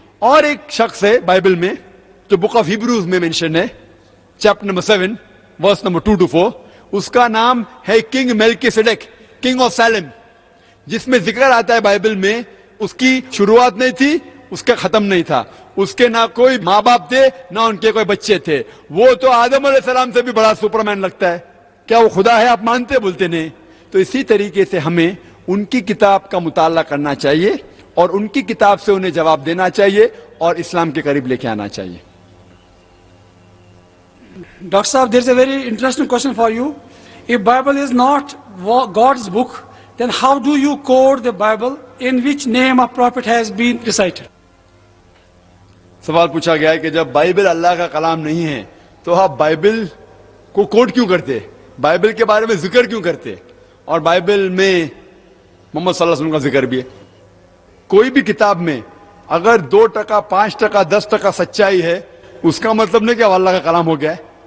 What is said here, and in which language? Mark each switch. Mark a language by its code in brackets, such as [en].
[ur] اور ایک شخص ہے بائبل میں جو بک آف ہیبروز میں مینشن ہے, chapter number 7 verse number 2 to 4, اس کا نام ہے کنگ میلکیسیڈیک, کنگ آف سیلم, جس میں ذکر آتا ہے بائبل میں اس کی شروعات نہیں تھی, اس کا ختم نہیں تھا, اس کے نہ کوئی ماں باپ تھے نہ ان کے کوئی بچے تھے. وہ تو آدم علیہ السلام سے بھی بڑا سپرمین لگتا ہے. کیا وہ خدا ہے؟ آپ مانتے بولتے نہیں. تو اسی طریقے سے ہمیں ان کی کتاب کا مطالعہ کرنا چاہیے اور ان کی کتاب سے انہیں جواب دینا چاہیے اور اسلام کے قریب لے کے آنا چاہیے. [en] Dr. Saab, there is a very interesting question for you. If Bible is not God's book, then how do you quote the Bible in which name of prophet has been recited? [ur] سوال پوچھا گیا ہے کہ جب Bible اللہ کا کلام نہیں ہے تو آپ بائبل کو کوٹ کیوں کرتے, بائبل کے بارے میں ذکر کیوں کرتے؟ اور بائبل میں محمد صلی اللہ علیہ وسلم کا ذکر بھی ہے. کوئی بھی کتاب میں اگر 2%, 5%, 10% سچائی ہے, اس کا مطلب نہیں کہ اللہ کا کلام ہو گیا ہے.